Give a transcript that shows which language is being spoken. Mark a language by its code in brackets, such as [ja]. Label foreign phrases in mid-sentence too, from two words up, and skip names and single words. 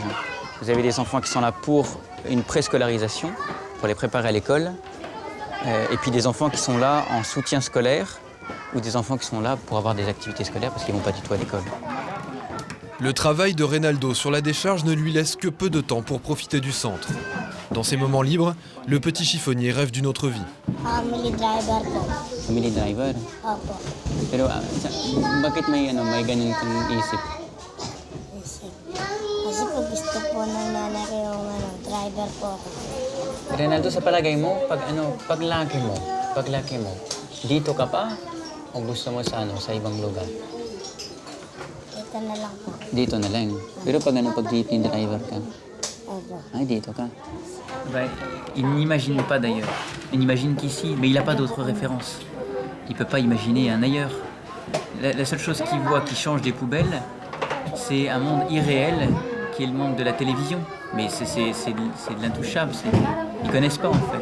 [fr] Vous avez des enfants qui sont là pour une préscolarisation, pour les préparer à l'école, et puis des enfants qui sont là en soutien scolaire ou des enfants qui sont là pour avoir des activités scolaires parce qu'ils ne vont pas du tout à l'école. Le travail de Reynaldo sur la décharge ne lui laisse que peu de temps pour profiter du centre. Dans ses moments libres, le petit chiffonnier rêve d'une autre vie. [en] Family driver po. Family driver. [tl] Opo. Pero bakit may ganun kang isip? Kasi po gusto po ng nanay ko yung driver po ako. Reynaldo, sa palagay mo, paglaki mo, dito ka pa o gusto mo sa ibang lugar? Ito na lang po. Dito na lang. Pero pag [en] team driver [tl] ka, Opo. ay dito ka. [fr] Il n'imagine pas d'ailleurs. Il n'imagine qu'ici, mais il n'a pas d'autre référence. Il ne peut pas imaginer un ailleurs. La seule chose qu'il voit qui change des poubelles, c'est un monde irréel qui est le monde de la télévision. Mais c'est de l'intouchable. Ils ne connaissent pas en fait.